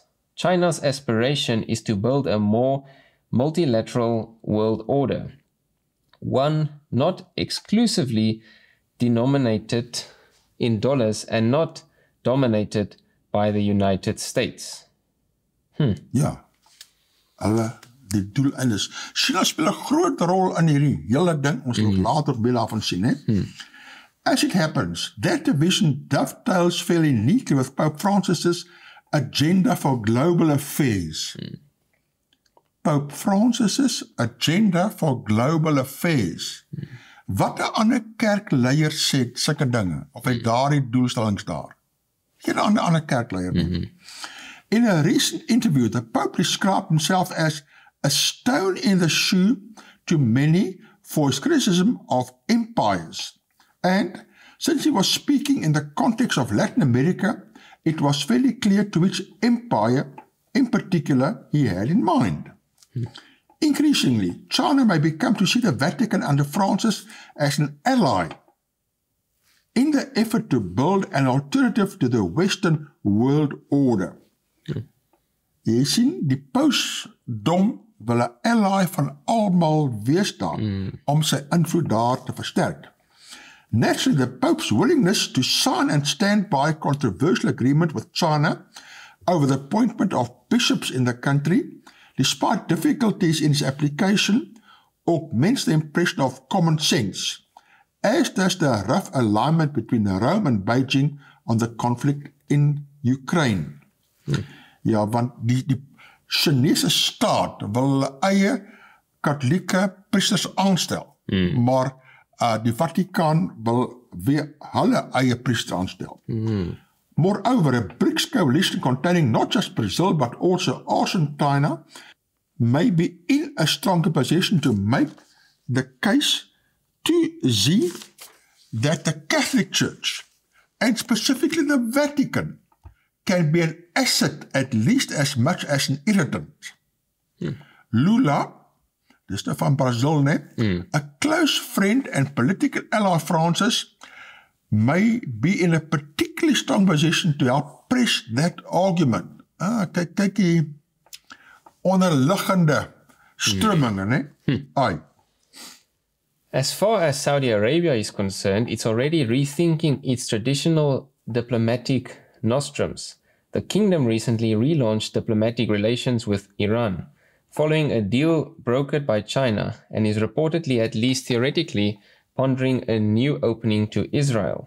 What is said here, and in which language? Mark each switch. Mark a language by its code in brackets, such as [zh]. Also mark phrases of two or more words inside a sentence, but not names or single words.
[en] China's aspiration is to build a more multilateral world order, one not exclusively denominated in dollars and not dominated by the United States. [af] Ja, hulle die doeleinde is. China speel 'n groot rol in hierdie hele ding. Ons gaan later meer daarvan sien, hè. [en] As it happens, that division dovetails fairly neatly with Pope Francis's agenda for global affairs. Pope Francis's agenda for global affairs. [af] Wat 'n ander kerkleier sê sulke dinge, of hy daardie doelstellings daar? Geen ander kerkleier nie. [en] In a recent interview, the Pope described himself as a stone in the shoe to many for his criticism of empires. And since he was speaking in the context of Latin America, it was fairly clear to which empire, in particular, he had in mind. Increasingly, China may become to see the Vatican under Francis as an ally in the effort to build an alternative to the Western world order. [af] Jy sien, die pausdom wil 'n ally van almal wees daar om sy invloed daar te versterk. [en] Naturally, the Pope's willingness to sign and stand by a controversial agreement with China over the appointment of bishops in the country, despite difficulties in its application, augments the impression of common sense, as does the rough alignment between Rome and Beijing on the conflict in Ukraine. [af] Ja, want die Chinese staat wil hulle eie katholieke priesters aanstel, maar die Vatikaan wil weer hulle eie priesters aanstel. [en] Moreover, a BRICS coalition containing not just Brazil but also Argentina may be in a stronger position to make the case to see that the Catholic Church, and specifically the Vatican, can be an asset at least as much as an irritant. Lula, [af] dis nou van [en] Brazil, a close friend and political ally of Francis, may be in a particularly strong position to help press that argument. [af] Kyk die onderliggende strömminge, Ai. [en] As far as Saudi Arabia is concerned, it's already rethinking its traditional diplomatic nostrums. The kingdom recently relaunched diplomatic relations with Iran, following a deal brokered by China, and is reportedly, at least theoretically, pondering a new opening to Israel.